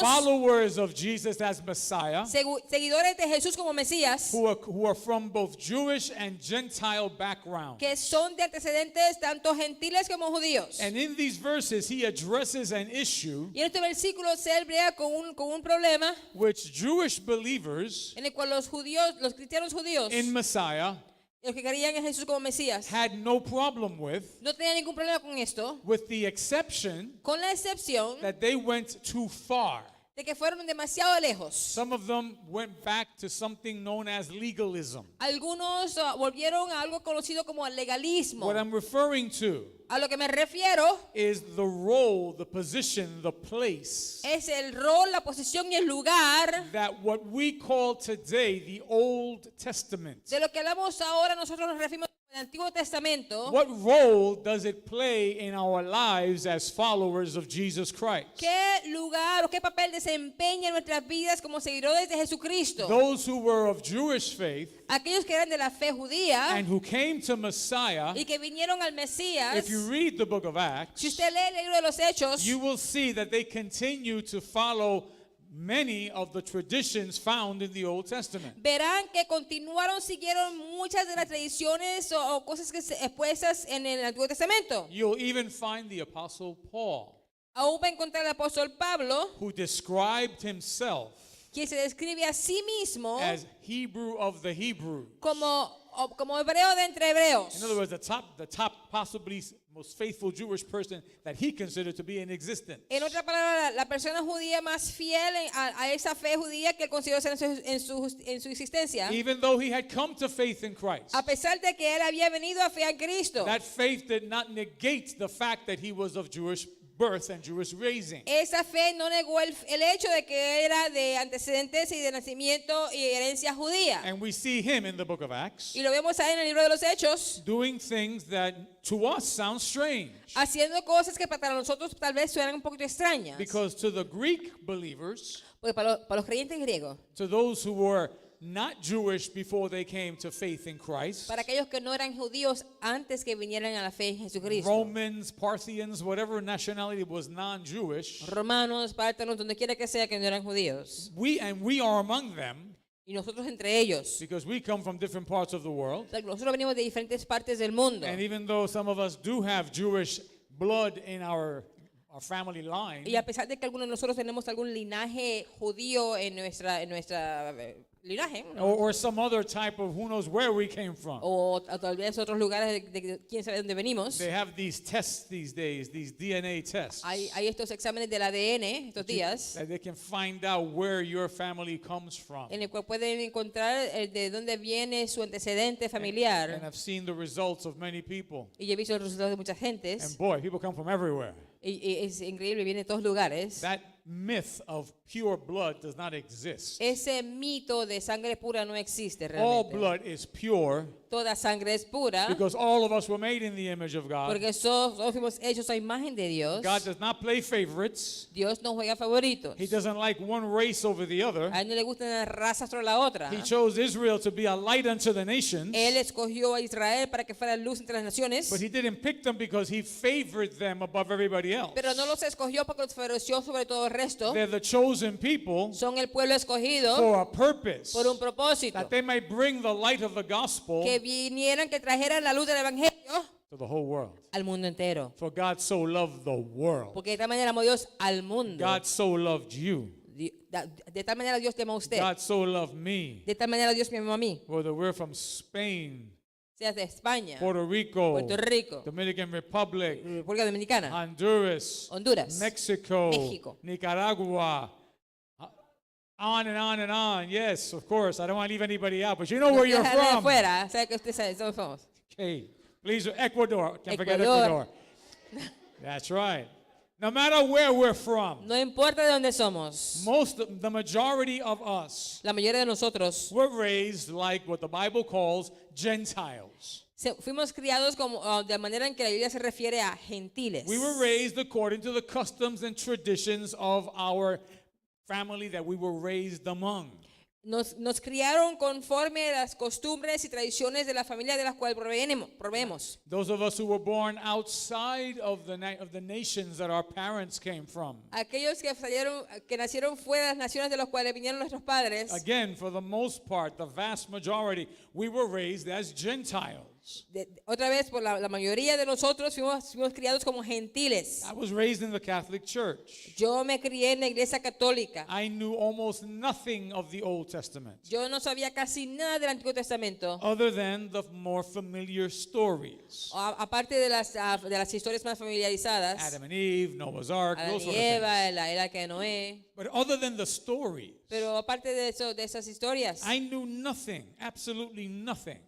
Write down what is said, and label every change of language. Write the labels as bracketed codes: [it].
[en] followers of Jesus as Messiah, [es] seguidores de Jesús como Mesías, [en] who are from both Jewish and Gentile background. [es] que son de antecedentes tanto gentiles como judíos. [en] And in these verses, he addresses an issue [es] Y en este versículo se brega con un problema [en] which Jewish believers [es] en el cual los cristianos judíos, [en] in Messiah [es] los que creían en Jesús como Mesías, [en] had no problem with [es] no tenían ningún problema con esto, [en] the exception [es] con la excepción [en] that they went too far. [es] de que fueron demasiado lejos. [en] Some of them went back to something known as legalism. [es] Algunos volvieron a algo conocido como el legalismo. [en] What I'm referring to [es] A lo que me refiero [en] is the role, the position, the place [es] es el rol, la posición y el lugar [en] that what we call today the Old Testament. [es] de lo que hablamos ahora. Nosotros nos referimos al Antiguo Testamento. [en] What role does it play in our lives as followers of Jesus Christ? [es] ¿Qué lugar o qué papel desempeña en nuestras vidas como seguidores de Jesucristo? [en] Those who were of Jewish faith [es] Aquellos que eran de la fe judía [en] and who came to Messiah, [es] y que vinieron al Mesías. [en] if you read the book of Acts, [es] Si usted lee el libro de los Hechos, [en] you will see that they continue to follow many of the traditions found in the Old Testament. [es] verán que continuaron, siguieron muchas de las tradiciones o cosas que expuestas en el Antiguo Testamento. [en] You'll even find the Apostle Paul, [es] Aún va a encontrar al apóstol Pablo, [en] who described himself [es] quien se describe a sí mismo [en] as Hebrew of the Hebrews. [es] como hebreo de entre hebreos. [en] In other words, the top possibly most faithful Jewish person that he considered to be in existence. [es] En otra palabra, la persona judía más fiel a esa fe judía que él consideró ser en su existencia. [en] Even though he had come to faith in Christ, [es] A pesar de que él había venido a fe a Cristo. [en] that faith did not negate the fact that he was of Jewish birth and Jewish raising. [es] Esa fe no negó el hecho de que era de antecedentes y de nacimiento y herencia judía. [en] And we see him in the book of Acts [es] Y lo vemos ahí en el libro de los Hechos, [en] doing things that to us sound strange. [es] haciendo cosas que para nosotros tal vez suenan un poquito extrañas. [en] Because to the Greek believers, [es] Porque para los creyentes griegos, [en] to those who were not Jewish before they came to faith in Christ, [es] para aquellos que no eran judíos antes que vinieran a la fe en Jesucristo, [en] Romans, Parthians, whatever nationality was non-Jewish, [es] romanos, pártanos, donde quiera que sea que no eran judíos, [en] we are among them [es] y nosotros entre ellos, [en] because we come from different parts of the world. [es] o sea, nosotros venimos de diferentes partes del mundo. [en] And even though some of us do have Jewish blood in our family line, [es] Y a pesar de que algunos de nosotros tenemos algún linaje judío en nuestra linaje, ¿no? [en] or some other type of who knows where we came from, [es] o tal vez otros lugares de quién sabe dónde venimos, [en] they have these tests these days, these DNA tests, [es] hay estos exámenes del ADN estos días [en] that they can find out where your family comes from. [es] en el cual pueden encontrar de dónde viene su antecedente [en] And [es] familiar. [en] I've seen the results of many people. [es] Y yo he visto los resultados de muchas gentes. [en] And boy, people come from everywhere. [es] Y es increíble, viene de todos lugares. [en] That myth of pure blood does not exist. [es] Ese mito de sangre pura no existe [en] All [es] realmente. [en] blood is pure [es] Toda sangre es pura [en] because all of us were made in the image of God. [es] porque todos fuimos hechos a imagen de Dios. [en] God does not play favorites. [es] Dios no juega favoritos. [en] He doesn't like one race over the other. [es] A él no le gusta una raza sobre la otra. [en] He chose Israel to be a light unto the nations, [es] Él escogió a Israel para que fuera luz entre las naciones, [en] but he didn't pick them because he favored them above everybody else. [es] pero no los escogió porque los favoreció sobre todo el resto. [en] They're the chosen people [es] Son el pueblo escogido [en] for a purpose, [es] por un propósito, [en] that they might bring the light of the gospel [es] que vinieran, que trajeran la luz del evangelio [en] to the whole world. [es] al mundo entero. [en] For God so loved the world. [es] Porque de tal manera amó Dios al mundo. [en] God so loved you. [es] De tal manera Dios te amó a usted. [en] God so loved me. [es] De tal manera Dios me amó a mí. [en] Whether we're from Spain, [es] Seas de España, [en] Puerto Rico, [es] Puerto Rico, [en] Dominican Republic, [es] República Dominicana, [en] Honduras, [es] Honduras, [en] Mexico, [es] México. [en] Nicaragua, on and on and on. Yes, of course. I don't want to leave anybody out, but you know where you're [es] Déjale [en] from. [es] afuera, sabe que usted sabe, todos somos. [en] Okay. Please, Ecuador. Can't forget [es] Ecuador. [en] Ecuador. That's right. No matter where we're from, [es] No importa de dónde somos. [en] the majority of us [es] La mayoría de nosotros [en] were raised like what the Bible calls Gentiles. [es] fuimos criados como, de manera en que la Biblia se refiere a gentiles. [en] We were raised according to the customs and traditions of our family that we were raised among. [es] Nos criaron conforme a las costumbres y tradiciones de la familia de las cuales proveemos. [en] Those of us who were born outside of the nations that our parents came from. [es] Aquellos que nacieron fuera de las naciones de las cuales vinieron nuestros padres. [en] Again, for the most part, the vast majority, we were raised as Gentiles. [es] Otra vez, por la mayoría de nosotros fuimos criados como gentiles. [en] I was raised in the Catholic Church. [es] Yo me crié en la iglesia católica. [en] I knew almost nothing of the Old Testament, [es] Yo no sabía casi nada del Antiguo Testamento, [en] other than the more familiar stories. [es] aparte de las historias más familiarizadas. [en] Adam and Eve, Noah's Ark, [es] Adán [en] those sort of [es] Eva, [en] things. [es] la era de Noé. [en] But other than the stories, [es] Pero aparte de eso, de esas historias, [en] I knew nothing, absolutely nothing,